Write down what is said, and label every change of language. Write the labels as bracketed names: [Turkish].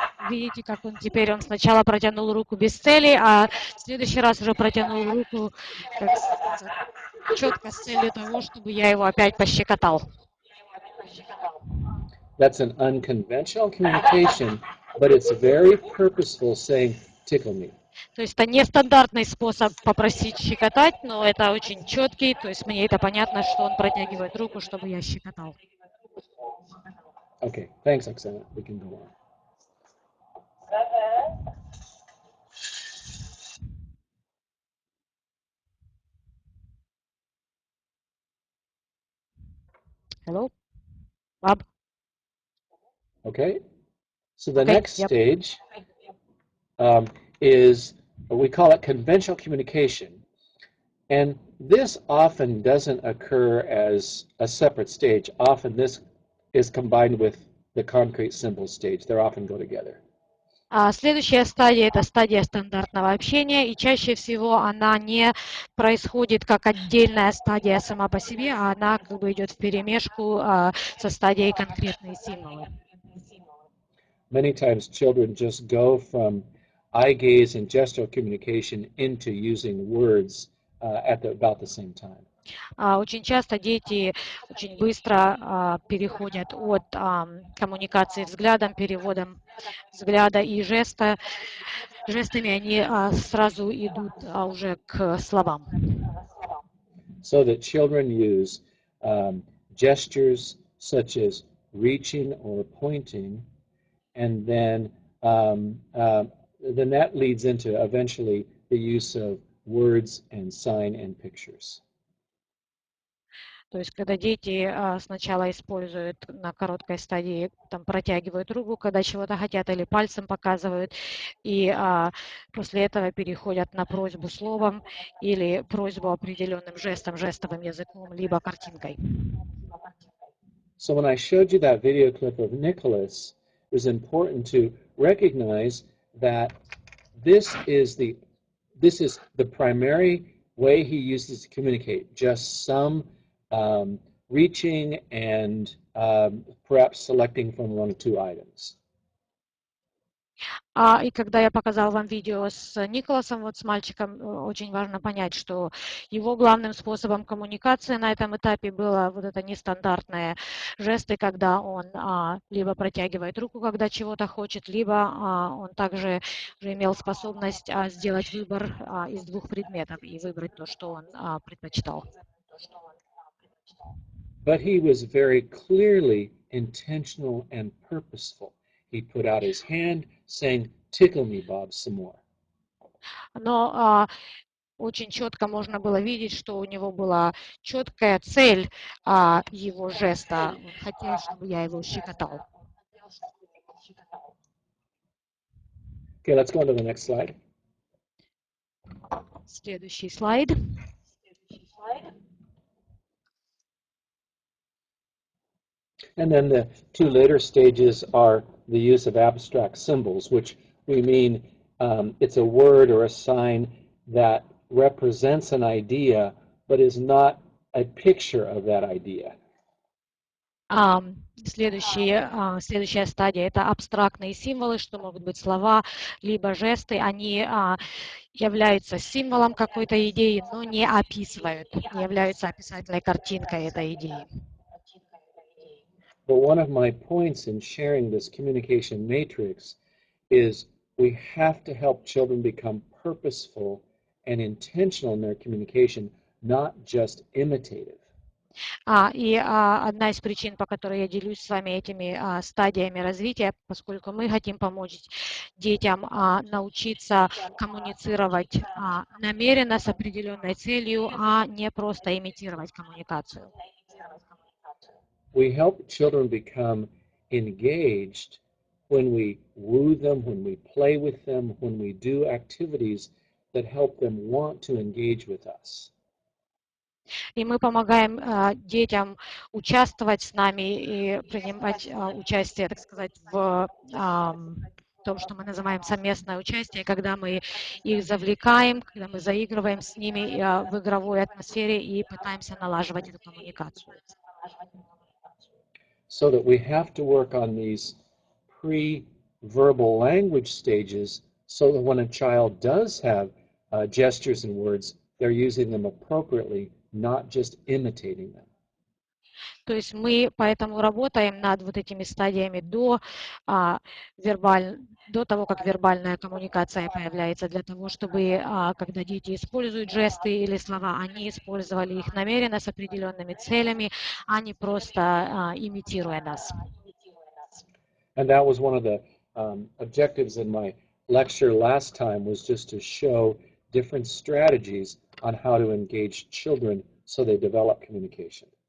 [Russian] Видите, как он теперь, он сначала протянул руку без цели, а в следующий раз уже протянул руку четко с целью того, чтобы я его опять пощекотал. [English] That's an unconventional communication, but it's very purposeful saying tickle me. [Russian] То есть это нестандартный способ попросить щекотать, но это очень четкий, то есть мне это понятно, что он протягивает руку, чтобы я щекотал. [English] Okay, thanks, Oksana. We can go on. Hello, Bob. Okay, so the Okay, next yep. stage is, we call it conventional communication. And this often doesn't occur as a separate stage. Often this is combined with the concrete symbol stage. They often go together. [Russian] Следующая стадия – это стадия стандартного общения, и чаще всего она не происходит как отдельная стадия сама по себе, а она как бы идет вперемешку со стадией конкретные символы. [English] Many times children just go from eye gaze and gestural communication into using words at about the same time. [Russian] Очень часто дети очень быстро переходят от коммуникации взглядом, переводом взгляда и жестами, они сразу идут уже к словам. [English] So that children use gestures such as reaching or pointing, and then that leads into eventually the use of words and sign and pictures. [Russian] То есть, когда дети сначала используют на короткой стадии, там, протягивают руку, когда чего-то хотят, или пальцем показывают, и после этого переходят на просьбу словом или просьбу определенным жестом, жестовым языком, либо картинкой. [English] So when I showed you that video clip of Nicholas, it was important to recognize that this is the primary way he uses to communicate, just some reaching and perhaps selecting from one or two items. [Russian] И когда я показал вам видео с Николасом, вот с мальчиком, очень важно понять, что его главным способом коммуникации на этом этапе было вот это нестандартные жесты, когда он либо протягивает руку, когда чего-то хочет, либо он также уже имел способность сделать выбор из двух предметов и выбрать то, что он предпочитал. [English] But he was very clearly intentional and purposeful. He put out his hand saying, "Tickle me, Bob, some more." [Russian] Но очень четко можно было видеть, что у него была четкая цель его жеста. Он хотел, чтобы я его щекотал. [English] Okay, let's go on to the next slide. [Russian] Следующий слайд. [English] And then the two later stages are the use of abstract symbols, which we mean it's a word or a sign that represents an idea, but is not a picture of that idea. [Russian] Следующая стадия – это абстрактные символы, что могут быть слова, либо жесты. Они являются символом какой-то идеи, но не описывают, не являются описательной картинкой этой идеи. [English] But one of my points in sharing this communication matrix is we have to help children become purposeful and intentional in their communication, not just imitative. [Russian] И одна из причин, по которой я делюсь с вами этими стадиями развития, поскольку мы хотим помочь детям научиться коммуницировать намеренно с определенной целью, а не просто имитировать коммуникацию. [English] We help children become engaged when we woo them, when we play with them, when we do activities that help them want to engage with us. [Russian] И мы помогаем детям участвовать с нами и принимать участие, так сказать, в том, что мы называем совместное участие, когда мы их завлекаем, когда мы заигрываем с ними в игровой атмосфере и пытаемся налаживать эту коммуникацию. [English] So that we have to work on these pre-verbal language stages so that when a child does have gestures and words, they're using them appropriately, not just imitating them. [Russian] То есть мы поэтому работаем над вот этими стадиями до того, как вербальная коммуникация появляется, для того, чтобы, когда дети используют жесты или слова, они использовали их намеренно с определенными целями, а не просто имитируя нас. [English] And that was one of the objectives in my lecture last time, was just to show different strategies on how to engage children so they develop communication.